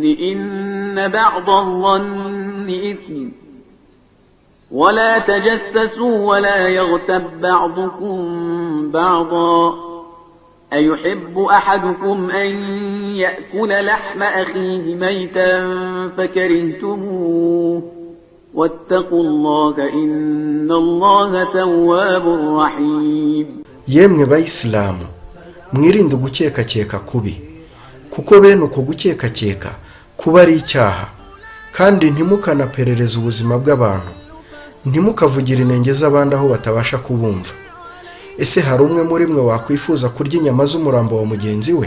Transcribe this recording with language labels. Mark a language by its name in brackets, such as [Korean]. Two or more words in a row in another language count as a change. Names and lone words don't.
[Arabic] إن بعض الظن إثم ولا تجسسوا ولا يغتب بعضكم بعضا أيحب أحدكم أن يأكل لحم أخيه ميتا فكرهتموه واتقوا الله إن الله تواب رحيم. [Kinyarwanda] Yemwe bayisilamu, mwirinde gukeka kubi, kuko bene uko gukeka kuba ari icyaha, kandi ntimukanaperereze ubuzima bw'abantu, ntimukavugire inenge z'abandi aho batabasha kubumva. Ese hari umwe muri mwe wakwifuza kurya inyama z'umurambo wa mugenzi we?